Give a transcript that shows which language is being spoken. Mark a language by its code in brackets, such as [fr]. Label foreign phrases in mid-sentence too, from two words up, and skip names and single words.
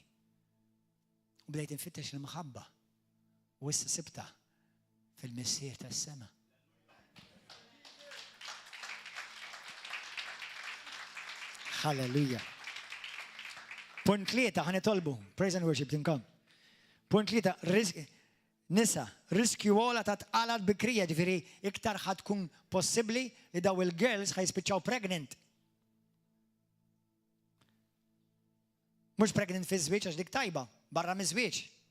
[mt] U bdejt infittex il-maħabba. U issa sibta fil-missier tas-sema. Halleluja. Punt 3 ħanitolbu. [en] Praise and worship tinkom. [mt] Punt 3 nisa, riskju għola ta' tqalat bikrija, ġifieri iktar ħad tkun possibbli li daw il-girls ħajspiċċaw pregnant. Mhux pregnant fi żwieġ għax dik tajba, barra miż-żwieġ.